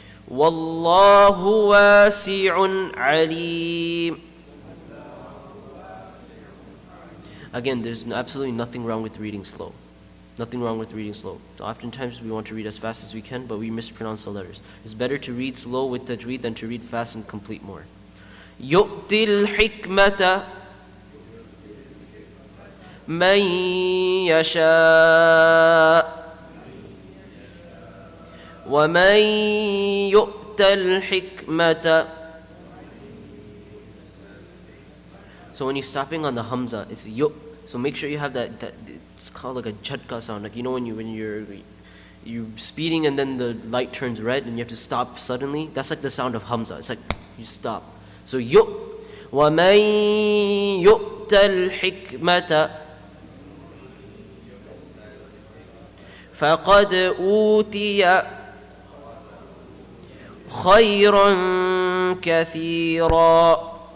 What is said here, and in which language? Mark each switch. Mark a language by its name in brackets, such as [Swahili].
[Arabic] Wallahu wasi'un alim. [English] Again, there's absolutely nothing wrong with reading slow. Nothing wrong with reading slow. So oftentimes we want to read as fast as we can, but we mispronounce the letters. It's better to read slow with tajweed than to read fast and complete more. [Arabic] يؤتي الحكمة من يشاء ومن يؤت الحكمة. [English] So when you're stopping on the hamza, it's yu. So make sure you have that it's called like a jhatka sound. Like when you're speeding and then the light turns red and you have to stop suddenly. That's like the sound of hamza. It's like you stop. So yu. [Arabic] وَمَن يُؤْتَ الْحِكْمَةَ فَقَدْ أُوتِيَ خَيْرًا كَثِيرًا.